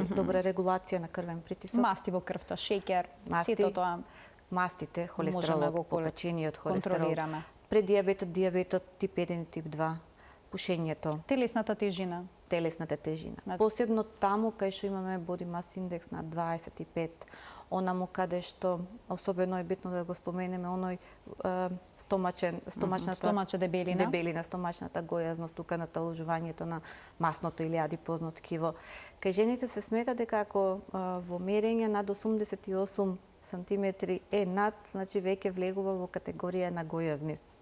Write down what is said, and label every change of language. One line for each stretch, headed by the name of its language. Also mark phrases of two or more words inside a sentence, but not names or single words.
Macedonian: Добра регулација на крвен притисок. Масти во крвта, шеќер, сето тоа. Мастите, холестеролот, покачениот холестерол. Предиабетот, диабетот тип 1 и тип 2, пушењето. Телесната тежина. Посебно таму кај што имаме
English: body mass index
Macedonian: на 25, онаму каде што особено е битно да го споменеме оној стомачната дебелина, стомачната гојазност, тука наталожувањето на масното или адипозно ткиво. Кај жените се смета дека ако во мерење над 88 сантиметри е над, значи веќе влегува во категорија на гојазност.